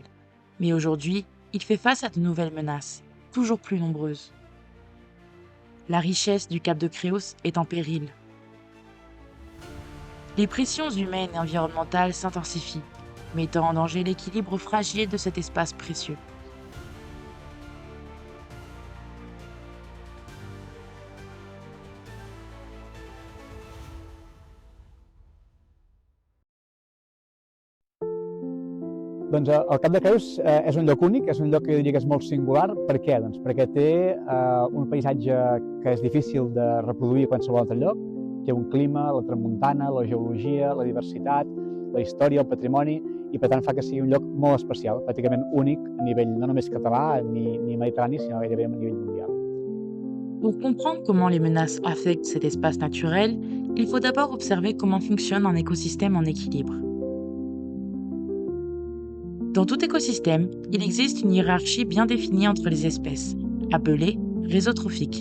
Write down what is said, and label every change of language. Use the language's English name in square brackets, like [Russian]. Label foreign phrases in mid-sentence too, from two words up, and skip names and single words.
[French] Mais aujourd'hui, il fait face à de nouvelles menaces, toujours plus nombreuses. La richesse du Cap de Créus est en péril. Les pressions humaines et environnementales s'intensifient, mettant en danger l'équilibre fragile de cet espace précieux. [Catalan] Doncs el Cap de Creus és un lloc únic, és un lloc que jo diria que és molt singular. Per què? Doncs perquè té un paisatge que és difícil de reproduir a qualsevol altre lloc. Té un clima, la tramuntana, la geologia, la diversitat, la història, el patrimoni, i per tant fa que sigui un lloc molt especial, pràcticament únic a nivell no només català ni mediterrani, sinó gairebé a nivell mundial. [French] Pour comprendre comment les menaces affectent cet espace naturel, il faut d'abord observer comment fonctionne un écosystème en équilibre. Dans tout écosystème, il existe une hiérarchie bien définie entre les espèces, appelée réseau trophique.